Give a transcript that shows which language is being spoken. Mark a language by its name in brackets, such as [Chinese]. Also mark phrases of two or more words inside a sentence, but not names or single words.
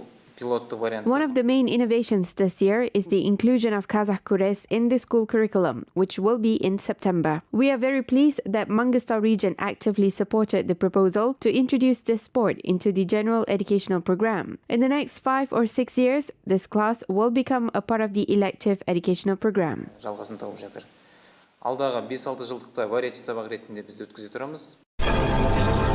[English] One of the main innovations this year is the inclusion of Kazakh Kures in the school curriculum, which will be in September. We are very pleased that Mangistau region actively supported the proposal to introduce this sport into the general educational program. In the next 5 or 6 years, this class will become a part of the elective educational program. [Kazakh] Жалғасын тауып жатыр. Алдағы 5-6 жылдықта вариативті сабақ ретінде біз өткізе тұрамыз.